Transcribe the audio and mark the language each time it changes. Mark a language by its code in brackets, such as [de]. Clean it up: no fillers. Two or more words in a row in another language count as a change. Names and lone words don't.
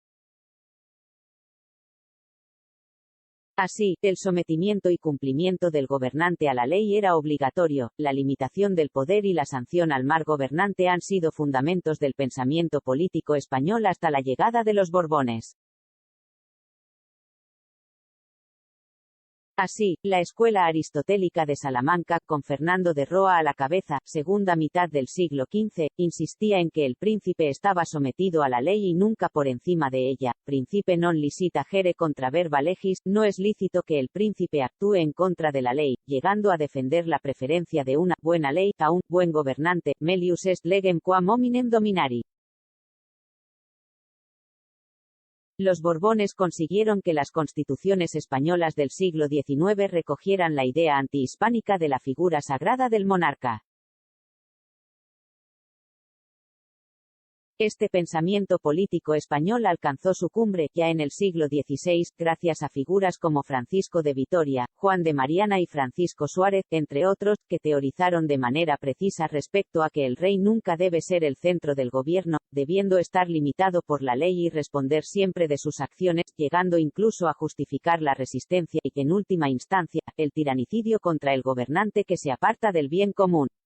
[es] Así, el sometimiento y cumplimiento del gobernante a la ley era obligatorio, la limitación del poder y la sanción al mal gobernante han sido fundamentos del pensamiento político español hasta la llegada de los Borbones. Así, la escuela aristotélica de Salamanca, con Fernando de Roa a la cabeza, segunda mitad del siglo XV, insistía en que el príncipe estaba sometido a la ley y nunca por encima de ella. [la] Principe non licita agere contra verba legis, [es] no es lícito que el príncipe actúe en contra de la ley, llegando a defender la preferencia de una buena ley a un buen gobernante, [la] melius est legem quam hominem dominari. [es] Los Borbones consiguieron que las constituciones españolas del siglo XIX recogieran la idea antihispánica de la figura sagrada del monarca. Este pensamiento político español alcanzó su cumbre, ya en el siglo XVI, gracias a figuras como Francisco de Vitoria, Juan de Mariana y Francisco Suárez, entre otros, que teorizaron de manera precisa respecto a que el rey nunca debe ser el centro del gobierno, debiendo estar limitado por la ley y responder siempre de sus acciones, llegando incluso a justificar la resistencia y, en última instancia, el tiranicidio contra el gobernante que se aparta del bien común.